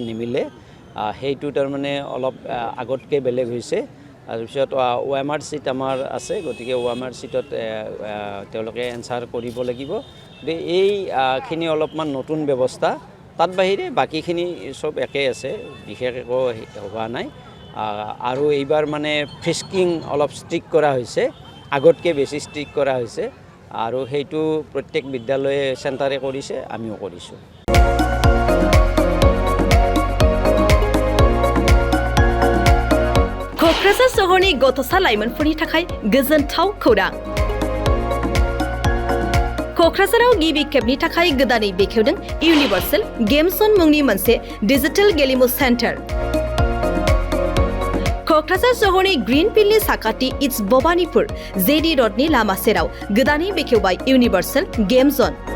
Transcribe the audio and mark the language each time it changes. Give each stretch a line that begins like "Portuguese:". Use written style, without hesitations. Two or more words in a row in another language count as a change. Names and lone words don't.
Assamese: নিমিলে হেইটো তাৰ মানে অলপ আগতকে বেলেগ হৈছে আৰু পিছত
English: OMR sheet
Assamese: আমাৰ আছে গতিকে
English: OMR sheetত
Assamese: তেওঁলোকে এনসাৰ কৰিব লাগিব এই খিনি অলপমান নতুন ব্যৱস্থা তাত বাহিৰে বাকিখিনি সব একে আছে বিশেষ একো হোৱা নাই আৰু এইবাৰ মানে ফ্ৰিস্কিং অলপ ষ্ট্ৰিক কৰা হৈছে আগতকে বেছি ষ্ট্ৰিক কৰা হৈছে আৰু হেইটো প্ৰত্যেক বিদ্যালয়ে চেণ্টাৰে কৰিছে আমিও কৰিছো
Bodo: क'क्राझार सहरनि गथ'सा लाइमोनफोरनि थाखाय गोजोनथाव खौरां क'क्राझाराव गिबि खेबनि थाखाय गोदानै बेखेवदों इउनिभार्सेल गेम जोन मुंनि मोनसे डिजिटेल गेलेमु सेन्टार क'क्राझार सहरनि ग्रीन फिल्डनि साखाथि इट्स भबानीपुर जेडी रडनि लामा सेराव गोदानै बेखेवबाय इउनिभार्सेल गेम जोन